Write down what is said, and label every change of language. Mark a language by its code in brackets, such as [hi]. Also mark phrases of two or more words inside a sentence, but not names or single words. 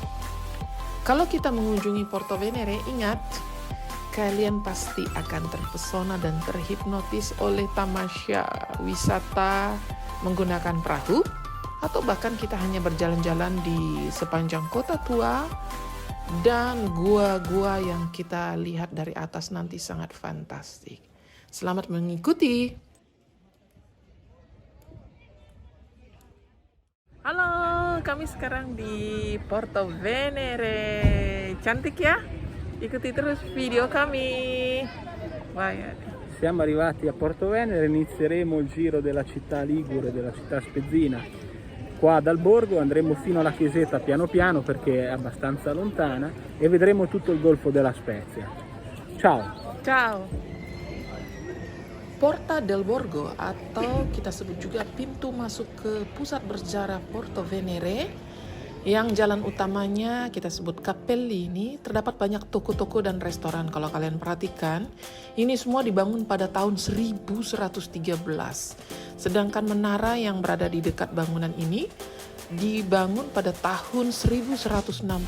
[id] Kalau kita mengunjungi Porto Venere, ingat, kalian pasti akan terpesona dan terhipnotis oleh tamasya wisata menggunakan perahu, atau bahkan kita hanya berjalan-jalan di sepanjang kota tua, dan gua-gua yang kita lihat dari atas nanti sangat fantastik. Selamat mengikuti! Halo, kami sekarang di Porto Venere. Cantik ya? Ikuti terus video kami. Wah, ya. [it] Siamo arrivati a Porto Venere, inizieremo il giro della città ligure, della città spezzina. Qua dal borgo andremo fino alla chiesetta piano piano perché è abbastanza lontana e vedremo tutto il golfo della Spezia. Ciao! Ciao! [id] Porta del Borgo atau kita sebut juga pintu masuk ke pusat bersejarah Porto Venere, yang jalan utamanya kita sebut Cappelli ini, terdapat banyak toko-toko dan restoran. Kalau kalian perhatikan, ini semua dibangun pada tahun 1113. Sedangkan menara yang berada di dekat bangunan ini dibangun pada tahun 1161.